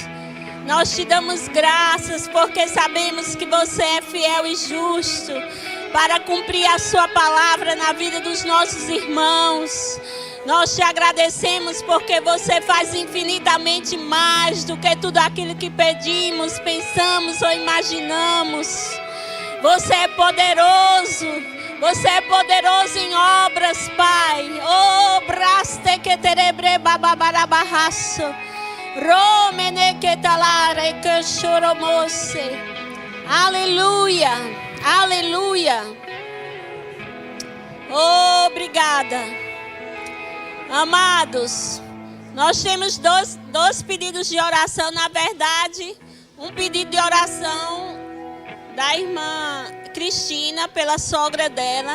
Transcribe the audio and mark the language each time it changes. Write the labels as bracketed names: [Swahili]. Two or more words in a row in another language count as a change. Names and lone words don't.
[Portuguese] Nós te damos graças porque sabemos que você é fiel e justo para cumprir a sua palavra na vida dos nossos irmãos. Nós te agradecemos porque você faz infinitamente mais do que tudo aquilo que pedimos, pensamos ou imaginamos. Você é poderoso. Você é poderoso em obras, Pai. Oh, braste que terebre bababarabarraço. Romene que talare que choromose. Aleluia. Aleluia. Oh, obrigada. Amados, nós temos dois pedidos de oração. Na verdade, um pedido de oração da irmã Cristina, pela sogra dela.